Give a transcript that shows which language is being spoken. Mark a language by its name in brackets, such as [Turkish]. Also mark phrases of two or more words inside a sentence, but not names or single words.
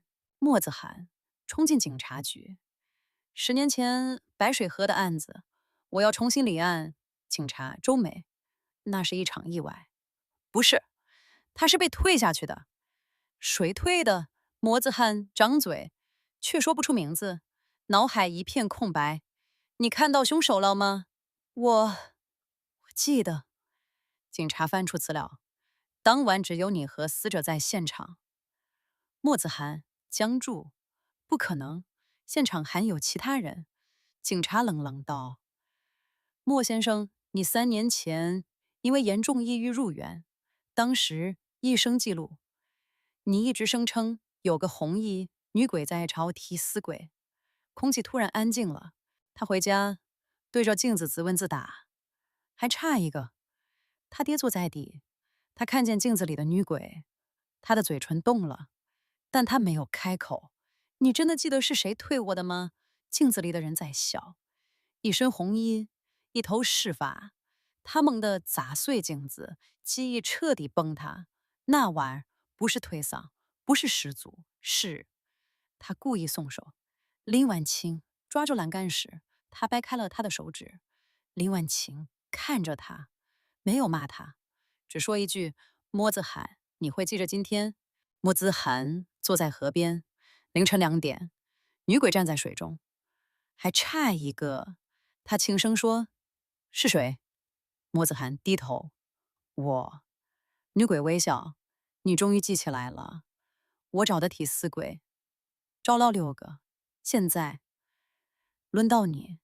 [Chinese] 莫子涵衝進警察局：“10年前白水河的案子，我要重新立案。” 警察周美：“那是一場意外。”“不是，他是被推下去的。”“誰推的？” 莫子涵張嘴，卻說不出名字，腦海一片空白。“你看到兇手了嗎？”“我記得。” 警察翻出資料，當晚只有你和死者在現場。莫子涵僵住：“不可能，現场還有其他人。” 警察冷冷道：“莫先生，你3年前因為嚴重抑鬱入院，當時醫生記錄，你一直聲稱有個紅衣女鬼在朝提絲櫃。” 空氣突然安靜了。他回家對着鏡子自問自答：“還差1 個。” 他跌坐在地，他看見鏡子裡的女鬼，他的嘴唇動了，但他沒有開口。“你真的記得是誰推我的嗎？” 鏡子裡的人在笑，一身紅衣，一頭濕髮。他猛地砸碎鏡子，記憶徹底崩塌。那晚不是推搡，不是失足，是他故意鬆手。林婉清抓住欄杆時，他掰開了他的手指。林婉清看着他，沒有罵他，只說一句：“莫子涵，你會記着今天？” 莫子涵坐在河邊，凌晨2點，女鬼站在水中。“還差1個。” 他輕聲說：“是誰？”莫子涵低頭：“我。” 女鬼微笑：“你終於記起來了。我找的提絲櫃，找了6個，現在輪到你。”